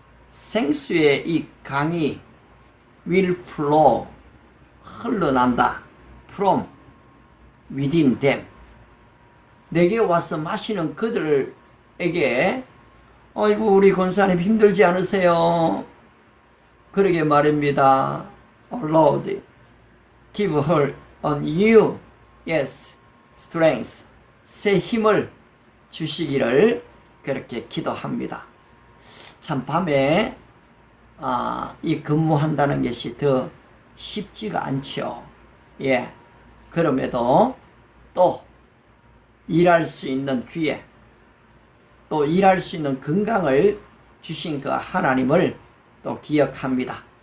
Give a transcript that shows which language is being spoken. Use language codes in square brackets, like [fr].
[ko] 생수의 이 강이 [en] will flow [ko] 흘러난다. [en] from within them. [ko] 내게 와서 마시는 그들에게 아이고 우리 권사님 힘들지 않으세요? 그러게 말입니다. [en] Oh Lord, give her a new, yes, strength. [ko] 새 힘을 주시기를 그렇게 기도합니다. 참 밤에 이 근무한다는 것이 더 쉽지가 않죠. 예. 그럼에도 또 일할 수 있는 기회, 또 일할 수 있는 건강을 주신 그 하나님을 또 기억합니다.